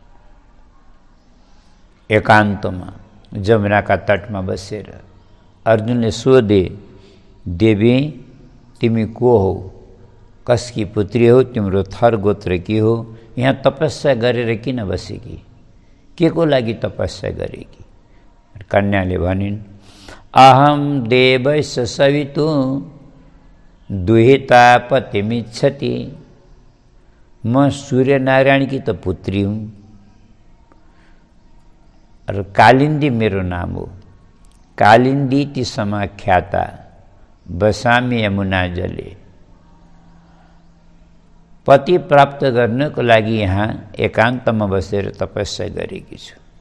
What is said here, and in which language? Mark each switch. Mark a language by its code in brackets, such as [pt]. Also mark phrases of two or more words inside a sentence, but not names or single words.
[ne] एकान्तमा जमुनाका तटमा बसेर अर्जुनले सोधे, देवी तिमी को हो, कसकी पुत्री हो, तिम्रो थर गोत्र के हो, यहाँ तपस्या गरेर किन बसेकी, के को लागि तपस्या गरेकी? कन्याले भनिन्, [sa] अहम देवस्य सवितु दुहिता पतिमिच्छति। [ne] म सूर्यनारायण की त पुत्री हुँ र कालिन्दी मेरो नाम हो। [sa] कालिन्दी ती समाख्याता बसामी यमुना जले। [ne] पति प्राप्त गर्नको लागि यहाँ एकान्तमा बसेर तपस्या गरेकी छु।